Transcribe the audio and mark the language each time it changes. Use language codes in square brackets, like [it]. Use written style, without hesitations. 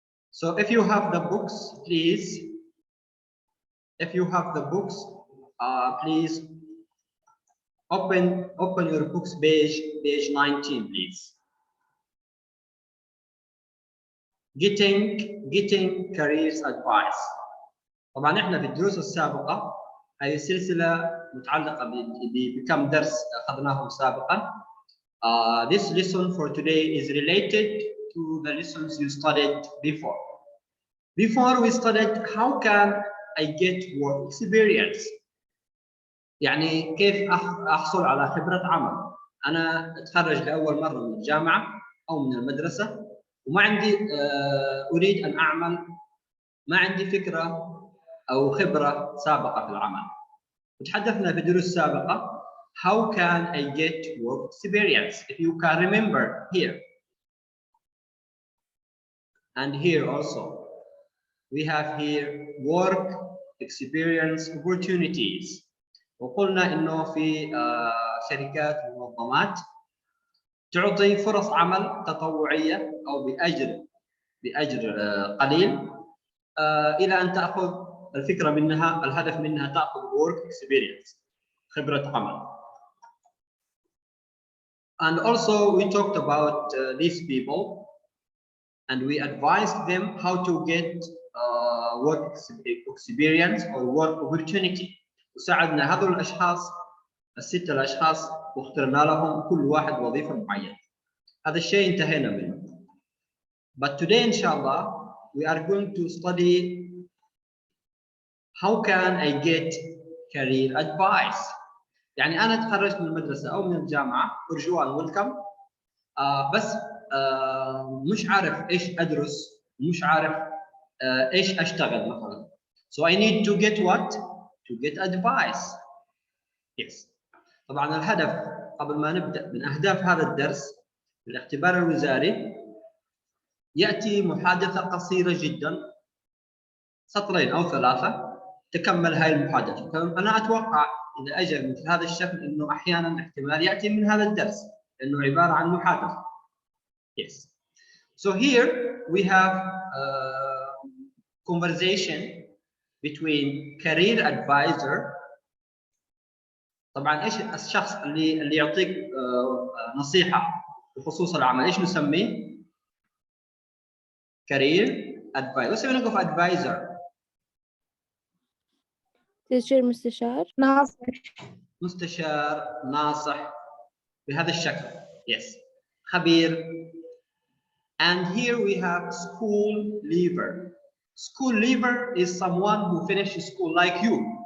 [en] So if you have the books, please. If you have the books, please open your books page 19, please. Getting careers advice. [ar] طبعا احنا في الدروس السابقه هذه السلسله متعلقه بكم درس اخذناهم سابقا. [en] This lesson for today is related to the lessons you studied before. Before we studied how can I get work experience. [ar] يعني كيف احصل على خبره عمل. انا اتخرج لاول مره من الجامعه او من المدرسه وما عندي اريد ان اعمل، ما عندي فكره او خبره سابقه في العمل. وتحدثنا في الدروس السابقه [en] how can I get work experience, if you can remember here. And here also we have here work experience opportunities. [ar] وقلنا انه في شركات ومنظمات تعطي فرص عمل تطوعيه او باجر قليل الى ان تاخذ الفكره منها، الهدف منها تاخذ work experience، خبره عمل. [en] And also we talked about these people and we advised them how to get work experience or work opportunity. [ar] وساعدنا هذول الاشخاص الستة الاشخاص واخترنا لهم كل واحد وظيفه معينه. هذا الشيء انتهينا منه. [en] But today inshallah we are going to study how can I get career advice. [ar] يعني انا تخرجت من المدرسه او من الجامعه ارجوان ويلكم، بس مش عارف ايش ادرس، مش عارف ايش اشتغل مثلا. [en] So I need to get what? To get advice. Yes. [ar] طبعا الهدف قبل ما نبدا من اهداف هذا الدرس الاختبار الوزاري ياتي محادثه قصيره جدا، سطرين او ثلاثه تكمل هاي المحادثه. فانا اتوقع اذا اجى مثل هذا الشكل انه احيانا احتمال ياتي من هذا الدرس لانه عباره عن محادثه. [en] Yes. So here we have a conversation between career advisor. [ar] طبعا ايش الشخص اللي يعطيك نصيحه بخصوص العمل ايش نسميه؟ career advisor. [en] What's the meaning of advisor? [ar] تشير مستشار، مستشار، ناصح، بهذا الشكل. Yes. خبير. [en] And here we have school leaver. School leaver is someone who finished school like you.